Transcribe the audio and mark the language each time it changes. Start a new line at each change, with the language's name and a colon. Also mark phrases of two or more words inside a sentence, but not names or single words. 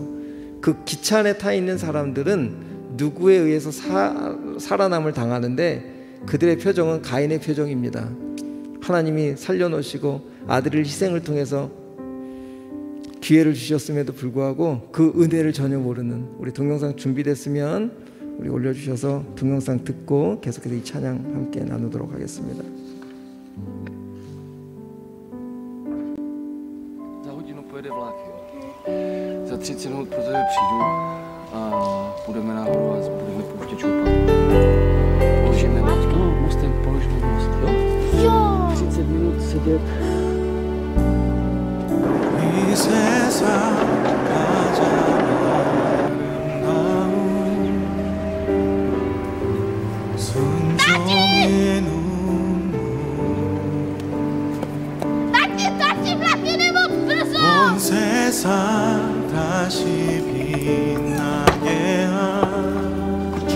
Korean: 그 기차 안에 타 있는 사람들은 누구에 의해서 살아남을 당하는데 그들의 표정은 가인의 표정입니다. 하나님이 살려놓으시고 아들을 희생을 통해서 기회를 주셨음에도 불구하고 그 은혜를 전혀 모르는, 우리 동영상 준비됐으면 우리 올려주셔서 동영상 듣고 계속해서 이 찬양 함께 나누도록 하겠습니다.
Czech: Za hodinu pojede vlak, jo. Za 30 minut pro tebe přijdu a půjdeme nahoru a budeme pouštět čupat. Položíme most, no, mostem položíme most, jo? Jo! 30 minut sedět.
Korean: 이 세상 가장 아름다운 순종의 눈물 온 세상 다시 빛나게 한